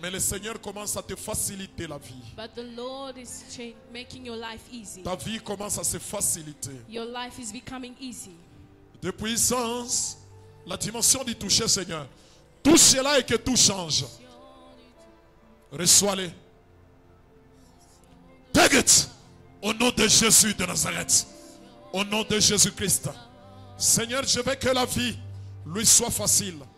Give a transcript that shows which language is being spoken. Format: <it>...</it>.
<fr>Mais le Seigneur commence à te faciliter la vie.</fr> <en>But the Lord is making your life easy.</en> <fr>Ta vie commence à se faciliter.</fr> <en>Your life is becoming easy.</en> <fr>De puissance, la dimension du toucher, Seigneur. Touchez-la et que tout change. Reçois-les.</fr> <en>Take it.</en> <fr>Au nom de Jésus de Nazareth. Au nom de Jésus-Christ. Seigneur, je veux que la vie lui soit facile.</fr>